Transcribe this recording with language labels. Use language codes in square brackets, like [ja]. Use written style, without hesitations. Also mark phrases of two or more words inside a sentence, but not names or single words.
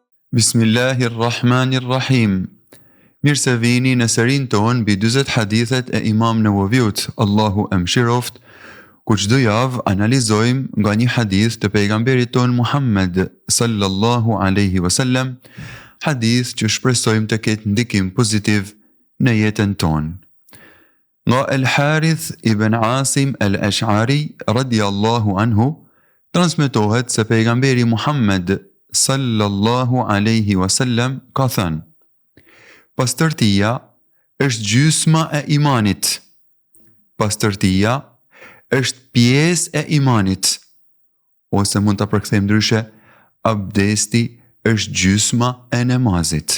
[sq] Bismillahirrahmanirrahim. Mirë se vini në serin tonë mbi 40 hadithet e Imam Nawaviut, Allahu e mëshiroft, ku çdo javë analizojmë nga një hadith të pejgamberit ton Muhammed [ar] صلى الله عليه وسلم, [sq] hadith që shpresojmë të ketë ndikim pozitiv në jetën tonë. Nga El Harith ibn Asim al-Ash'ari [ar] رضي الله عنه [sq] transmetohet se pejgamberi Muhammed [ar] صلى الله عليه وسلم [sq] ka thënë: pastërtia është gjysma e imanit. Pastërtia është pjesë e imanit. Ose mund ta përkthejmë ndryshe, abdesti është gjysma e namazit.